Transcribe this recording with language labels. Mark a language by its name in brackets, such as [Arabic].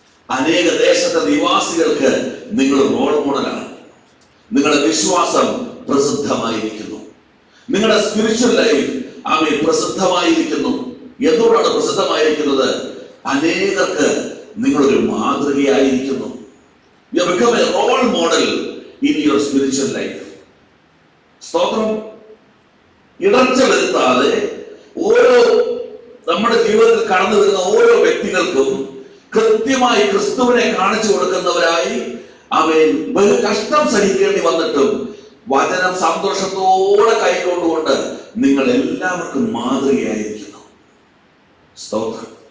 [Malayalam] അനേക ദേശത്തെ നിവാസികൾക്ക് നിങ്ങൾ റോൾ മോഡലാണ്. നിങ്ങളുടെ വിശ്വാസം പ്രസിദ്ധമായിരിക്കുന്നു. നിങ്ങളുടെ സ്പിരിച്വൽ ലൈഫ് പ്രസിദ്ധമായിരിക്കുന്നു. എന്തുകൊണ്ടാണ് പ്രസിദ്ധമായിരിക്കുന്നത്? അനേകർക്ക് നിങ്ങളൊരു മാതൃകയായിരിക്കുന്നു. [English] You become a role model in your spiritual life. [Malayalam] സ്തോത്രം. ഇടർച്ച വരുത്താതെ ഓരോ നമ്മുടെ ജീവിതത്തിൽ കടന്നു വരുന്ന ഓരോ വ്യക്തികൾക്കും കൃത്യമായി ക്രിസ്തുവിനെ കാണിച്ചു കൊടുക്കുന്നവരായി അവൻ ബഹു കഷ്ടം സഹിക്കേണ്ടി വന്നിട്ടും വചനം സന്തോഷത്തോടെ കൈക്കൊണ്ടുകൊണ്ട് നിങ്ങൾ എല്ലാവർക്കും മാതൃകയായിരിക്കുന്നു. സ്തോത്രം.